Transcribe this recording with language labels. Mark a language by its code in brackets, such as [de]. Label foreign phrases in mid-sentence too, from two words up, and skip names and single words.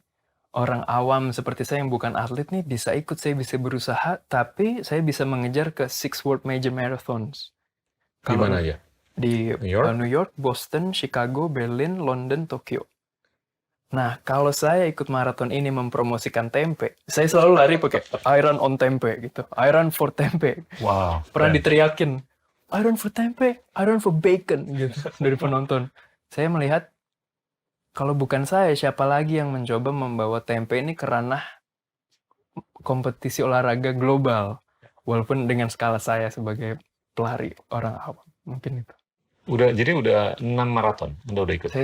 [id] Orang awam seperti saya yang bukan atlet nih bisa ikut, saya bisa berusaha, tapi saya bisa mengejar ke 6 World Major Marathons. Di mana aja? Di New York? Boston, Chicago, Berlin, London, Tokyo. Nah, kalau saya ikut maraton ini mempromosikan tempe, saya selalu lari pakai [en] I run on tempe [id] gitu. [en] I run for tempe. [id] Wow. Pernah diteriakin, [en] I run for tempe, I run for bacon [id] gitu dari penonton. Saya melihat kalau bukan saya, siapa lagi yang mencoba membawa tempe ini ke ranah kompetisi olahraga global. Walaupun dengan skala saya sebagai pelari orang awam. Mungkin itu. Jadi udah 6 maraton, Anda udah ikut?